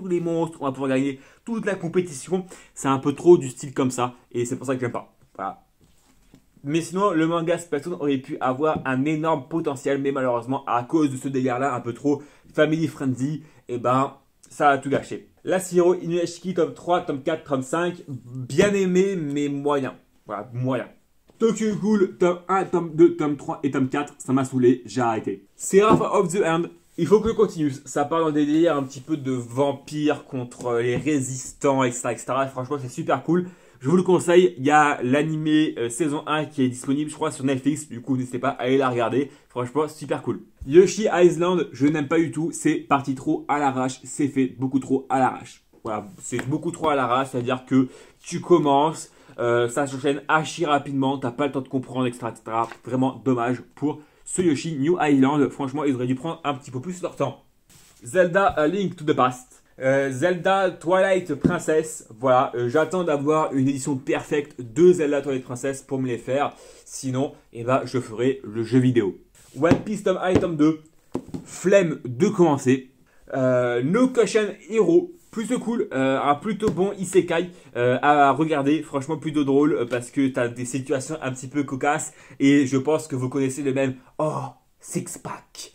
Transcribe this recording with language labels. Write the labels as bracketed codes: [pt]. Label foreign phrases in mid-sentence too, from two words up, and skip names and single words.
[fr] On va pouvoir gagner toute la compétition. C'est un peu trop du style comme ça. Et c'est pour ça que j'aime pas. Voilà. Mais sinon, le manga Splatoon aurait pu avoir un énorme potentiel, mais malheureusement, à cause de ce délire-là, un peu trop [en] family friendly, [fr] et ben, ça a tout gâché. La Shiro Inuyashiki, tome 3, tome 4, tome 5, bien aimé, mais moyen. Voilà, moyen. Tokyo Ghoul, tome 1, tome 2, tome 3 et tome 4, ça m'a saoulé, j'ai arrêté. Seraph of the End, il faut que je continue. Ça part dans des délires un petit peu de vampires contre les résistants, etc. etc. Franchement, c'est super cool. Je vous le conseille, il y a l'animé saison 1 qui est disponible, je crois, sur Netflix. Du coup, n'hésitez pas à aller la regarder. Franchement, super cool. Yoshi Island, je n'aime pas du tout. C'est parti trop à l'arrache. C'est fait beaucoup trop à l'arrache. Voilà, c'est beaucoup trop à l'arrache. C'est-à-dire que tu commences, ça s'enchaîne archi rapidement. T'as pas le temps de comprendre, etc., etc. Vraiment dommage pour ce Yoshi New Island. Franchement, ils auraient dû prendre un petit peu plus leur temps. Zelda A Link to the Past. Zelda Twilight Princess, voilà, j'attends d'avoir une édition perfecte de Zelda Twilight Princess pour me les faire, sinon, eh ben, je ferai le jeu vidéo. One Piece tome 1 et tome 2, flemme de commencer. No Cushion Hero, plutôt cool, un plutôt bon isekai à regarder, franchement plutôt drôle parce que tu as des situations un petit peu cocasses et je pense que vous connaissez le même oh, [en] six pack.